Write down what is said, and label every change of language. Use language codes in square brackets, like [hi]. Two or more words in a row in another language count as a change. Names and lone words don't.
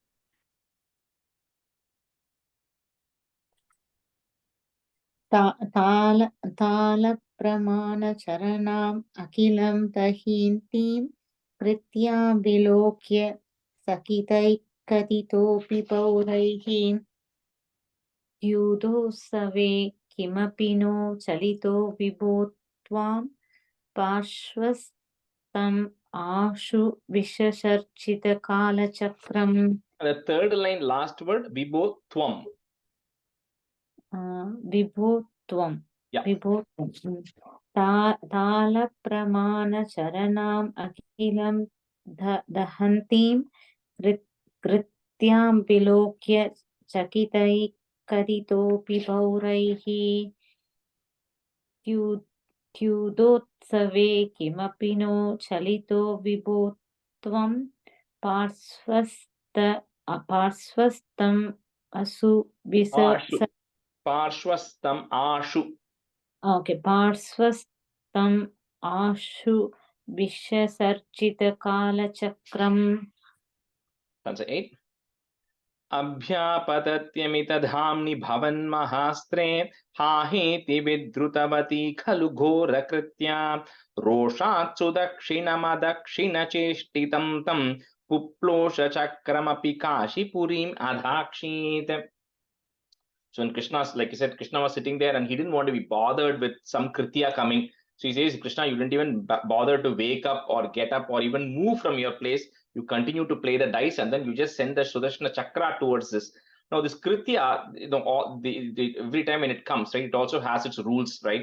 [sa] तल प्रमाण चरणम् अखिलम् दहन्तीम् कृत्या विलोक्य चकितैः कथितोऽपि पौरैः द्यूतोत्सवे किमपि नो चलितो विभो त्वम् पार्श्वस्थम् आशु विसृजसि काल चक्रम्. [en] The third line, last word, [sa] Vibhotvam. Vibhotvam. [en] Yeah. [sa] विभो त्वम्. तल प्रमाण चरणम् अखिलम् दहन्तीम् कृत्याम् विलोक्य चकितैः कथितोऽपि पौरैः द्यूतोत्सवे किमपि नो चलितो विभो त्वम् पार्श्वस्थम् आशु विस. पार्श्वस्थम् आशु. Okay, पार्श्वस्थम् आशु विसृजसि काल चक्रम्. [en] Stanza 8. [sa] अभ्यापतत्यमितधाम्नि भवन् महास्त्रे हाहेति विद्रुतवति खलु घोर कृत्या रोषात् सुदक्षिणमदक्षिण चेष्टितं तं पुप्लोष चक्रमपि काशि पुरीम् अधाक्षीत्. [en] So when Krishna's, like I said, Krishna was sitting there and he didn't want to be bothered with some kritya coming. So he says, Krishna, you didn't even bother to wake up or get up or even move from your place. You continue to play the dice and then you just send the Sudarshana Chakra towards this. Now this kritya, every time when it comes, right, it also has its rules, right?